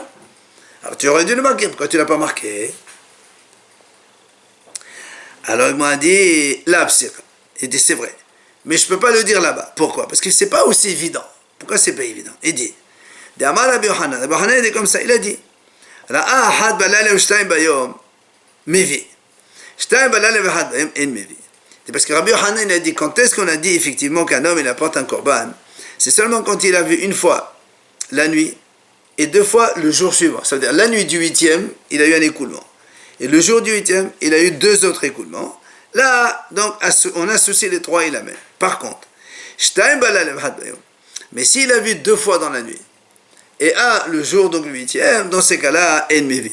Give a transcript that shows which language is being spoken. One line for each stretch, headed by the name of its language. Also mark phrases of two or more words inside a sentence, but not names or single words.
French: Alors tu aurais dû le marquer, pourquoi tu ne l'as pas marqué? Alors il m'a dit, là, il dit c'est vrai. Mais je ne peux pas le dire là-bas. Pourquoi? Parce que ce n'est pas aussi évident. Pourquoi ce n'est pas évident? Il dit,
Hebrew: Amar Rabbi Yochanan,
French: Rabbi Yochanan il est comme ça, il a dit,
Hebrew: ראה אחד בלילה ושתים ביום, מביא. שתים בלילה ואחד ביום, אין מביא.
French: C'est parce que Rabbi Yochanan il a dit, quand est-ce qu'on a dit effectivement qu'un homme il apporte un korban? C'est seulement quand il a vu une fois la nuit et 2 fois le jour suivant. Ça veut dire la nuit du 8e, il a eu un écoulement. Et le jour du 8e, il a eu 2 autres écoulements. Là, donc, on associe les 3, il amène. Par contre, mais s'il a vu 2 fois dans la nuit, et le jour, donc le 8e, dans ces cas-là, ennemi.